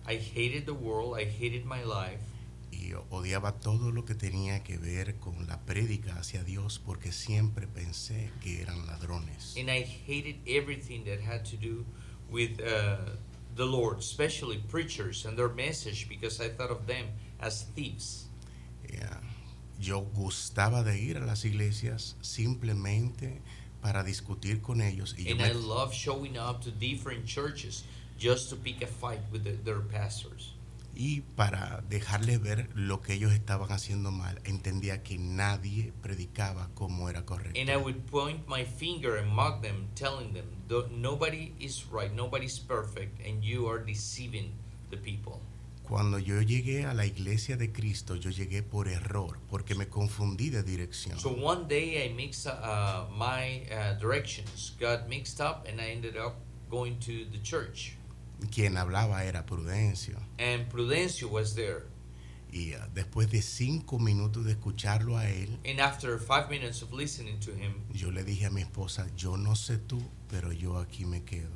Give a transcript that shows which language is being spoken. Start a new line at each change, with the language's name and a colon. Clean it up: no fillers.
English: I hated the world, I hated my life.
Spanish: Odiaba todo lo que tenía que ver con la prédica hacia Dios porque siempre pensé que eran ladrones.
English: And I hated everything that had to do with the Lord, especially preachers and their message, because I thought of them as thieves. Yeah.
Spanish: Yo gustaba de ir a las iglesias simplemente para discutir con ellos. Y
English: I love showing up to different churches just to pick a fight with their pastors.
Spanish: Y para dejarles ver lo que ellos estaban haciendo mal, entendía que nadie predicaba como era correcto.
English: And I would point my finger and mock them, telling them, nobody is right, nobody's perfect, and you are deceiving the people.
Spanish: Cuando yo llegué a la iglesia de Cristo, yo llegué por error, porque me confundí de dirección.
English: So one day I mixed my directions. Got mixed up and I ended up going to the church.
Spanish: Quien hablaba era Prudencio.
English: And Prudencio was there.
Spanish: Y después de 5 minutos de escucharlo a él,
English: and after 5 minutes of listening to him,
Spanish: yo le dije a mi esposa, yo no sé tú, pero yo aquí me quedo.